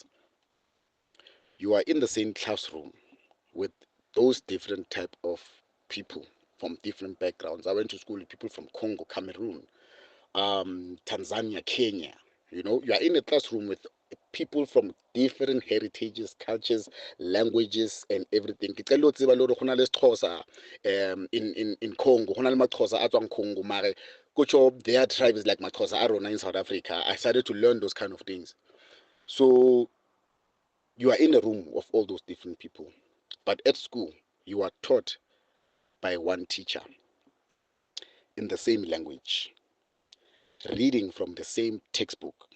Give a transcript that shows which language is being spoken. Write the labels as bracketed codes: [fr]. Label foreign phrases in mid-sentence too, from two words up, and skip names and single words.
[en] You are in the same classroom with those different type of people from different backgrounds. I went to school with people from Congo, Cameroon, Tanzania, Kenya. You are in a classroom with people from different heritages, cultures, languages, and everything. [st] Ke qala ho tseba le hore ho na le Xhosa in Congo, ho na le Maxhosa a tswang Congo, [xh] mare kutsho [en] their tribe is like [st] Maxhosa a rona in South Africa. [en] I started to learn those kind of things. So You are in a room of all those different people, but at school, you are taught by one teacher in the same language, reading from the same textbook.